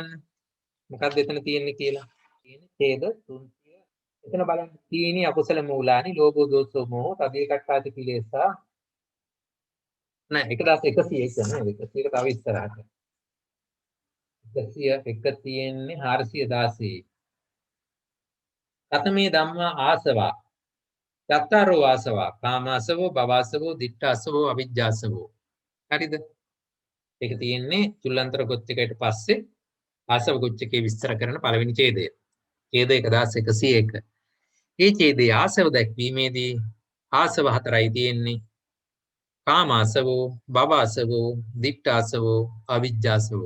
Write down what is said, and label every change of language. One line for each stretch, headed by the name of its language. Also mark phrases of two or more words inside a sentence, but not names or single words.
Sinhala: මොකක්ද එතන තියෙන්නේ කියලා. තියෙන්නේ ඡේද 300. එතන බලන්න
Pali: තීනි අකුසල මූලානි ලෝභෝ දෝසෝ මෝහෝ තදේ කට්ඨාති කිලේසා.
Sinhala: නෑ 1101 නේද? 100ක තව ඉස්සරහට. 101 තියෙන්නේ 416.
Pali: කතමේ ධම්මා ආසවා. චත්තාරෝ ආසවා. කාමාසවෝ, භවසවෝ, දිට්ඨාසවෝ, අවිජ්ජාසවෝ.
Sinhala: හරිද? ඒක තියෙන්නේ චුල්ලන්තර ගොත්තිකයට පස්සේ ආසව ගොච්චකේ විස්තර කරන පළවෙනි ඡේදය. ඡේද 1101. මේ ඡේදයේ ආසව දැක්වීමේදී ආසව හතරයි තියෙන්නේ.
Pali: කාමාසවෝ, භවසවෝ, දිට්ඨාසවෝ, අවිජ්ජාසවෝ.